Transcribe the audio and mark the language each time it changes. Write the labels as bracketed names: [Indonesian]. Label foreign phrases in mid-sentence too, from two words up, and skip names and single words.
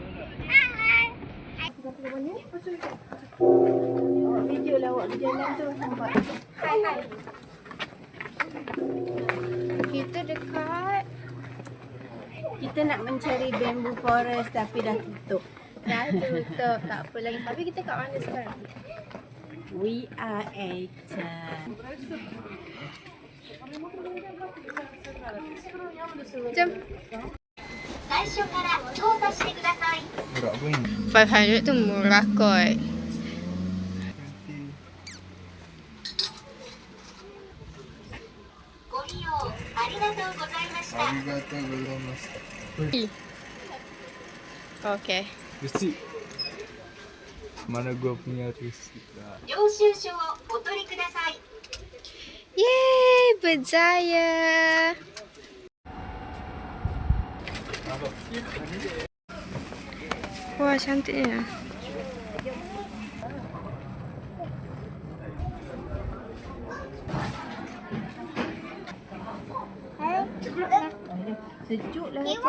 [Malay] Video lah awak berjalan tu nampak. Hai. Kita dekat. Kita nak mencari [English] bamboo forest [Malay] tapi dah tutup. Dah tutup. Tak apa lagi. Tapi kita kat mana sekarang? [English] We are at [Malay] Jom. [Japanese] 最初から操作してください。 [Malay] Murah pun. 500 tu murah kot. Okay. Resit. Mana gua punya resit lah. [Japanese] 領収書をお取りください。 [Malay] Yeay, berjaya. Wah, cantiknya. sejuk lah.